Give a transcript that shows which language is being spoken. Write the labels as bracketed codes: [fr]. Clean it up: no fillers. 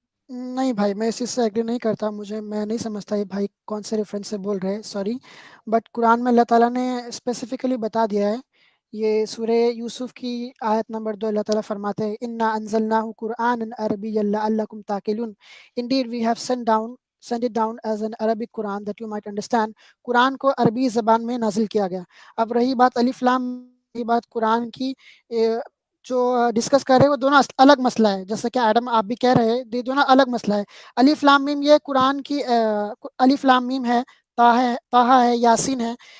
[ur] نہیں بھائی, میں اس چیز سے ایگری نہیں کرتا. میں نہیں سمجھتا یہ بھائی کون سے ریفرنس سے بول رہے ہیں, سوری. بٹ قرآن میں اللہ تعالیٰ نے اسپیسیفکلی بتا دیا ہے. یہ سورہ یوسف کی آیت نمبر 2 اللہ تعالیٰ فرماتے ہیں [ar] انا انزلناہ قرآنا عربیا لعلکم تعقلون. [en] Indeed we have sent it down as an Arabic Quran that you might understand. [ur] قرآن کو عربی زبان میں نازل کیا گیا. اب رہی بات الف لام, یہ بات قرآن کی جو ڈسکس کر رہے ہیں وہ دونوں الگ مسئلہ ہے. جیسا کہ ایڈم آپ بھی کہہ رہے ہیں, یہ دونوں الگ مسئلہ ہے. الف لام میم یہ قرآن کی الف لام میم ہے, طٰہٰ ہے, یاسین ہے.